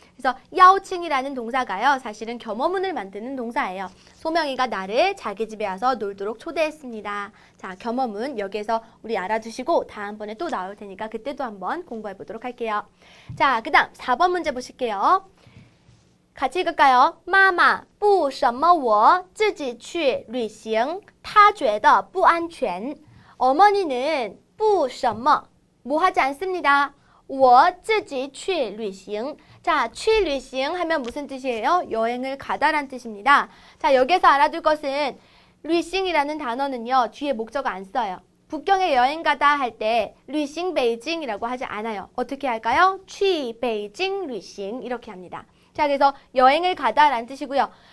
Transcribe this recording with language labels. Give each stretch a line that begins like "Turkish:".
Korean: 그래서 야오칭이라는 동사가요. 사실은 겸어문을 만드는 동사예요. 소명이가 나를 자기 집에 와서 놀도록 초대했습니다. 자, 겸어문 여기에서 우리 알아두시고 다음번에 또 나올 테니까 그때도 한번 공부해 보도록 할게요. 자, 그 다음 4번 문제 보실게요. 같이 읽을까요?
Chinese: 妈妈不什么我自己去旅行她觉得不安全
Korean: 어머니는
Chinese: 不什么
Korean: 뭐 하지 않습니다.
Chinese: 我自己去旅行
Korean: 자,
Chinese: 去旅行
Korean: 하면 무슨 뜻이에요? 여행을 가다란 뜻입니다. 자, 여기서 알아둘 것은 旅行이라는 단어는요. 뒤에 목적어 안 써요. 북경에 여행 가다 할 때 旅行 베이징이라고 하지 않아요. 어떻게 할까요?
Chinese: 去
Korean: 베이징 旅行 이렇게 합니다. 자, 그래서 여행을 가다라는 뜻이고요.